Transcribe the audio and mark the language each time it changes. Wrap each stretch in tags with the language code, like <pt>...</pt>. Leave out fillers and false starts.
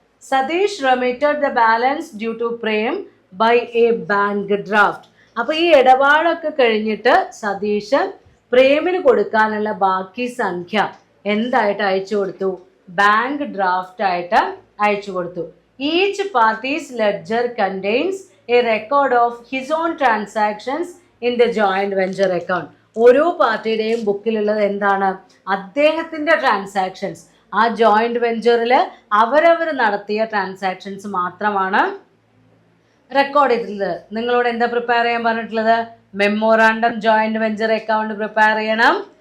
<en>Satish remitted the balance due to Prem by a bank draft.</en> <ml>അപ്പോൾ ഈ ഇടപാടൊക്കെ കഴിഞ്ഞിട്ട് സതീഷ് പ്രേമിന് കൊടുക്കാനുള്ള ബാക്കി സംഖ്യ എന്തായിട്ട് അയച്ചു കൊടുത്തു? ബാങ്ക് ഡ്രാഫ്റ്റ് ആയിട്ട് അയച്ചു കൊടുത്തു.</ml> <en>Each parties ledger contains a record of his own transactions in the joint venture account.</en> <ml>ഓരോ പാർട്ടിയുടെയും ബുക്കിലുള്ളത് എന്താണ്? അദ്ദേഹത്തിൻ്റെ ട്രാൻസാക്ഷൻസ്. ആ ജോയിന്റ് വെഞ്ചറിൽ അവരവർ നടത്തിയ ട്രാൻസാക്ഷൻസ് മാത്രമാണ് റെക്കോർഡ് ചെയ്തിട്ടുള്ളത്. നിങ്ങളോട് എന്താ പ്രിപ്പയർ ചെയ്യാൻ പറഞ്ഞിട്ടുള്ളത്? Memorandum joint venture account prepare ചെയ്യണം.</ml>